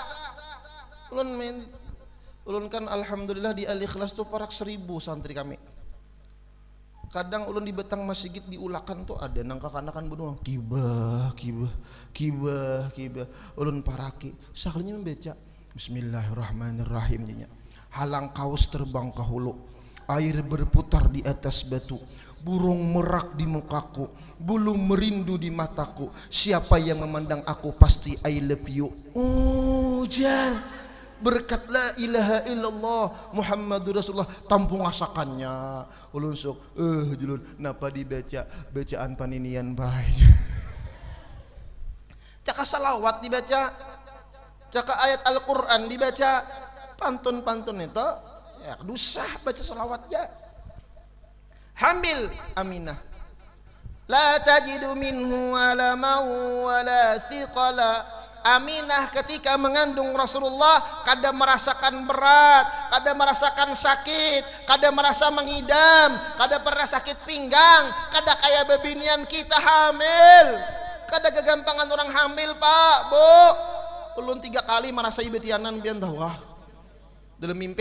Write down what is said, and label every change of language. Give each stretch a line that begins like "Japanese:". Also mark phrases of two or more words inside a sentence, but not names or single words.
Banjar: Ulun kan alhamdulillah di Al-Ikhlas tuh parak 1000 santri kami. Kadang ulun di betang masjid diulakan tuh ada nang kakanakan bunuh kibah. Ulun paraki sakalinya membaca Bismillahirrahmanirrahim nya.
Malay: Halang kaus terbang ke hulu, air berputar di atas batu, burung merak di mukaku, bulu merindu di mataku. Siapa yang memandang aku pasti
English: I love you.
Banjar: Jar berkat
Arabic: لا إله إلا الله محمد رسول الله
Banjar: tampung asakannya. Ulun sok julun napa dibaca bacaan paninian baik. Caka salawat dibaca, caka ayat Al-Qur'an dibaca, pantun-pantun itu ya dusah baca salawat ya.
Arabic: Hamil Aminah لا تجد منه ألما ولا ثقلا.
Banjar: Aminah ketika mengandung Rasulullah kada merasakan berat, kada merasakan sakit, kada merasa mengidam, kada pernah sakit pinggang, kada kayak bebinian kita hamil. Kada kegampangan orang hamil pak bu. Ulun 3 kali merasa ibetianan bian wah dalam mimpi.